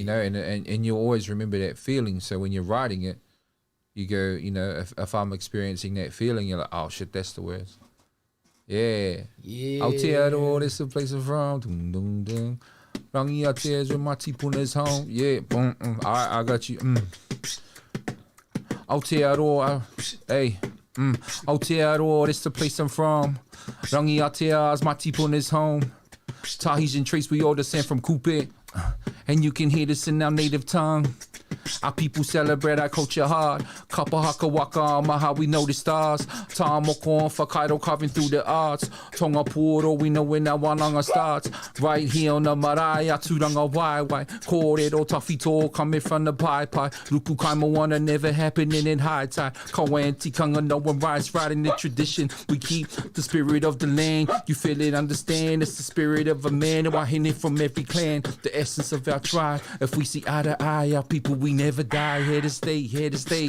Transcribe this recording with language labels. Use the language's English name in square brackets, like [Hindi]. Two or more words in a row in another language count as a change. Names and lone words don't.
[English] You know, and you always remember that feeling. So when you're writing it, you go, you know, if I'm experiencing that feeling, you're like, oh shit, that's the words. Yeah. Yeah. Aotearoa, this is the place I'm from. Dum, dum, dum. [Māori] Rangi Aotearoa, [English] where my tipuna's home. Yeah. Boom. All right, I got you. Aotearoa, hey. Aotearoa, this is the place I'm from. [Māori] Rangi Aotearoa, [English] my tipuna's home. Tahitian trace, we all descend from Kupe. And you can hear this in our native tongue. Our people celebrate our culture hard. [Māori] Kapa haka waka maha, [English] we know the stars. [Māori] Ta moko [English] on Whakairo carving through the arts. [Māori] Tonga puro, [English] we know when our wānanga starts. Right here on the marae, [Māori] aturanga waiwai. Kōrero tawhito [English] coming from the pai. [Māori] Ruku kaimoana [English] never happening in high tide. Kawa and tikanga, no one rides right in the tradition. We keep the spirit of the land. You feel it, understand. It's the spirit of a man. And I it from every clan. The essence of our tribe. If we see eye to eye, our people, we never die. Here to stay, here to stay.